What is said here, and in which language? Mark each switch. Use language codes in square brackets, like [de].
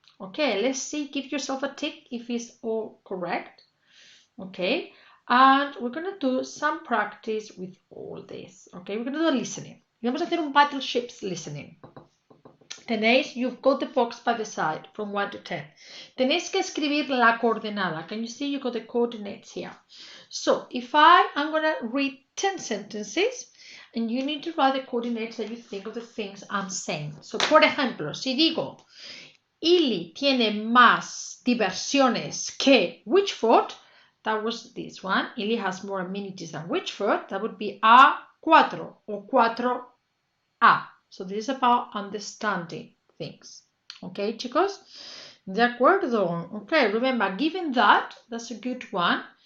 [en] Okay, let's see, give yourself a tick if it's all correct. Okay, and we're going to do some practice with all this. Okay, we're going to do a listening. [es] Y vamos a hacer un battleships listening. Tenéis, [en] you've got the box by the side from 1 to 10. [es] Tenéis que escribir la coordenada. [en] Can you see you got the coordinates here? So if I'm going to read 10 sentences and you need to write the coordinates that you think of the things I'm saying. [es] So, por ejemplo, si digo, Ely tiene más diversiones que Witchford, [en] that was this one. Ely has more amenities than Witchford. That would be A4 or 4A. So this is about understanding things. Okay, chicos? [es] De acuerdo. [en] Okay, remember, given that, that's a good one.